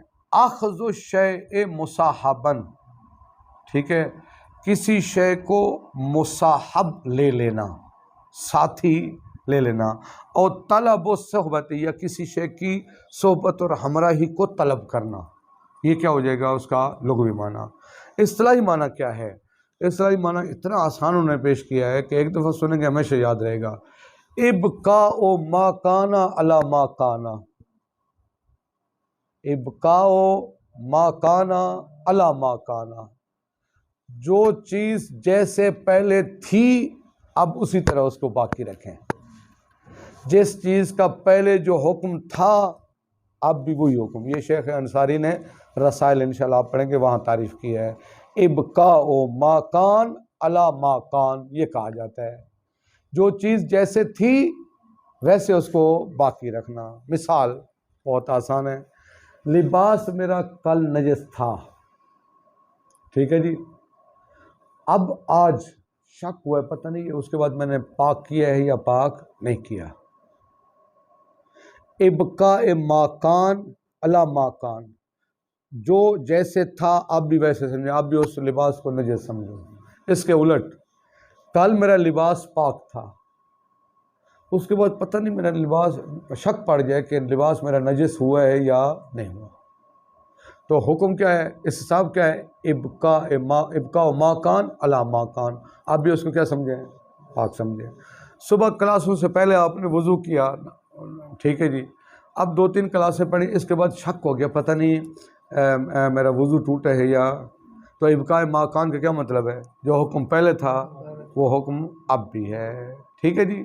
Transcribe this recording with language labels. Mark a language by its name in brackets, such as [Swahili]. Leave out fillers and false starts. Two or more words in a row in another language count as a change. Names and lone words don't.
[Arabic] اخذ الشیء مصاحبا، [Urdu] ٹھیک ہے، کسی شے کو مصاحب لے لینا، ساتھی لے لینا. اور طلب و صحبت، یا کسی شے کی صحبت اور ہمراہی کو طلب کرنا. یہ کیا ہو جائے گا اس کا لغوی معنی. اصطلاحی معنی کیا ہے؟ اصطلاحی معنی اتنا آسان انہوں نے پیش کیا ہے کہ ایک دفعہ سنیں گے ہمیشہ یاد رہے گا. [Arabic] ابقاء ما کانا علی ما کانا، ابقاء ما کانا علی ما کانا، [Urdu] جو چیز جیسے پہلے تھی اب اسی طرح اس کو باقی رکھیں. جس چیز کا پہلے جو حکم تھا اب بھی وہی حکم. یہ شیخ انصاری نے رسائل انشاءاللہ آپ پڑھیں گے وہاں تعریف کی ہے. [Arabic] ابقاء ما کان علی ما کان، [Urdu] یہ کہا جاتا ہے جو چیز جیسے تھی ویسے اس کو باقی رکھنا. مثال بہت آسان ہے. لباس میرا کل نجس تھا، ٹھیک ہے جی، اب آج شک ہوا ہے، پتہ نہیں اس کے بعد میں نے پاک کیا ہے یا پاک نہیں کیا. [Arabic] ابقاء ما کان علی ما کان، [Urdu] جو جیسے تھا اب بھی ویسے سمجھیں، اب بھی اس لباس کو نجس سمجھو. اس کے الٹ کل میرا لباس پاک تھا، اس کے بعد پتہ نہیں میرا لباس، شک پڑ جائے کہ لباس میرا نجس ہوا ہے یا نہیں ہوا، تو حکم کیا ہے؟ استصحاب کیا ہے؟ [Arabic] ابقاء ما کان علی ما کان. [Urdu] آپ بھی اس کو کیا سمجھیں؟ پاک سمجھیں. صبح کلاسوں سے پہلے آپ نے وضو کیا، ٹھیک ہے جی، اب 2-3 کلاسیں پڑھی، اس کے بعد شک ہو گیا پتہ نہیں میرا وضو ٹوٹا ہے یا، تو [Arabic] ابقاء ما کان [Urdu] کا کیا مطلب ہے؟ جو حکم پہلے تھا وہ حکم اب بھی ہے، ٹھیک ہے جی.